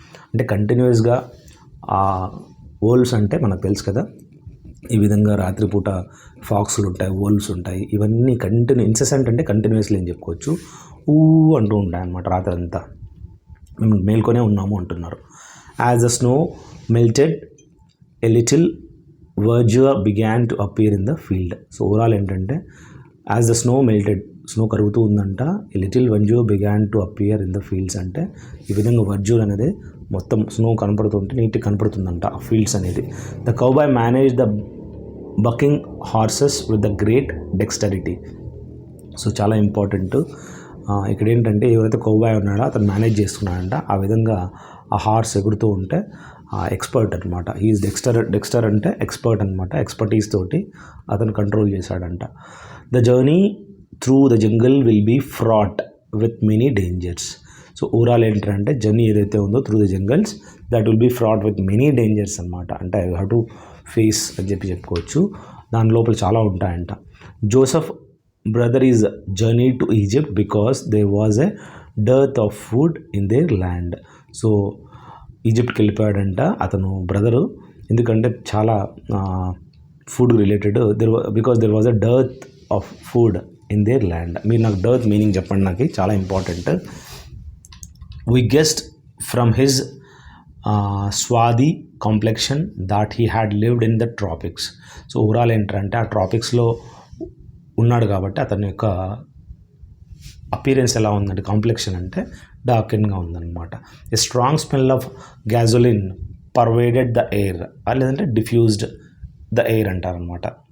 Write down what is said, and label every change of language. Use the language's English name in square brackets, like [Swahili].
[Telugu] అంటే కంటిన్యూస్గా ఆ వోల్వ్స్ అంటే మనకు తెలుసు కదా, ఈ విధంగా రాత్రిపూట ఫాక్స్లు ఉంటాయి, వోల్వ్స్ ఉంటాయి, ఇవన్నీ ఇన్సెసెంట్ అంటే కంటిన్యూస్లీ అని చెప్పుకోవచ్చు, అంటూ ఉంటాయి అన్నమాట రాత్రి అంతా, మేము మేల్కొనే ఉన్నాము అంటున్నారు. [English] As the snow melted a little verdure began to appear in the field. [Telugu] So overall ఏంటంటే [English] as the snow melted, [Telugu] snow కరుగుతూ ఉందంట, [English] a little verdure began to appear in the fields [Telugu] అంటే ఈ విధంగా verdure అనేది మొత్తం స్నో కనపడుతుంటే నీట్గా కనపడుతుందంట ఆ fields అనేది. [English] The cowboy manage the bucking horses with the great dexterity. [Telugu] So చాలా ఇంపార్టెంట్ ఇక్కడ ఏంటంటే, ఎవరైతే కౌబాయ్ ఉన్నాడో అతను మేనేజ్ చేసుకున్నాడంట, ఆ విధంగా ఆ హార్స్ ఎగురుతూ ఉంటే ఎక్స్పర్ట్ అనమాట. హీఈస్ డెక్స్టర్ అంటే ఎక్స్పర్ట్ అనమాట, ఎక్స్పర్టీస్ తోటి అతను కంట్రోల్ చేశాడంట. [English] The journey through the jungle will be fraught with many dangers. [Telugu] So overall ఏంటంటే జర్నీ ఏదైతే ఉందో [English] Through the jungles, that will be fraught with many dangers అనమాట. [Telugu] అంటే ఐ హ్యావ్ టు ఫేస్ అని చెప్పుకోవచ్చు, దాని లోపల చాలా ఉంటాయంట. [English] Joseph brother is journeyed to Egypt because there was a dearth of food in their land. [Telugu] So ఈజిప్ట్కి వెళ్ళిపోయాడంట అతను బ్రదరు, ఎందుకంటే చాలా food related, [English] Because there was a dearth of food in their land. [Telugu] మీరు నాకు డర్త్ మీనింగ్ చెప్పండి, నాకు చాలా important. [English] we guessed from his swarthy complexion that he had lived in the tropics. [Telugu] So overall ఏంటంటే ఆ ట్రాపిక్స్లో ఉన్నాడు కాబట్టి అతని యొక్క అపీరెన్స్ ఎలా ఉందంటే, కాంప్లెక్షన్ అంటే డార్కెన్గా ఉందన్నమాట. [English] a strong smell of gasoline pervaded the air, [Telugu] లేదంటే డిఫ్యూజ్డ్ ద ఎయిర్ అంటారనమాట.